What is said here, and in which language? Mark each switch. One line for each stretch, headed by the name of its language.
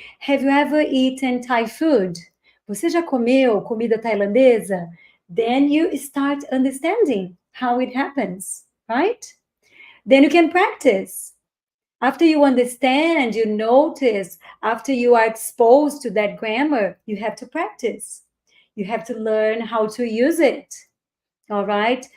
English: Have you ever eaten Thai food?
Portuguese: Você já comeu comida tailandesa?
English: Then you start understanding how it happens, right? Then you can practice. After you understand, you notice, after you are exposed to that grammar, you have to practice. You have to learn how to use it. All right?